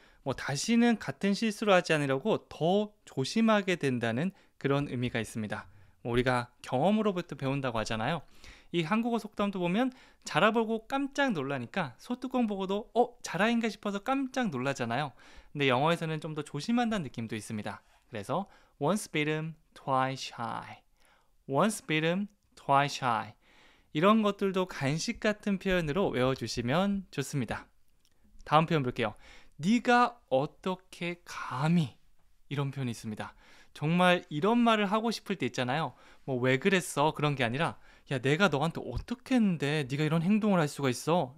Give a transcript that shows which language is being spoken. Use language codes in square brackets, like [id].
[ko] 뭐 다시는 같은 실수를 하지 않으려고 더 조심하게 된다는 그런 의미가 있습니다. 뭐 우리가 경험으로부터 배운다고 하잖아요. 이 한국어 속담도 보면 자라보고 깜짝 놀라니까 소뚜껑 보고도 자라인가 싶어서 깜짝 놀라잖아요. 근데 영어에서는 좀 더 조심한다는 느낌도 있습니다. 그래서 [en] once bitten, twice shy. once bitten, twice shy. [ko] 이런 것들도 간식 같은 표현으로 외워주시면 좋습니다. 다음 표현 볼게요. 네가 어떻게 감히, 이런 표현이 있습니다. 정말 이런 말을 하고 싶을 때 있잖아요. 뭐 왜 그랬어? 그런 게 아니라 야, 내가 너한테 어떻게 했는데 네가 이런 행동을 할 수가 있어?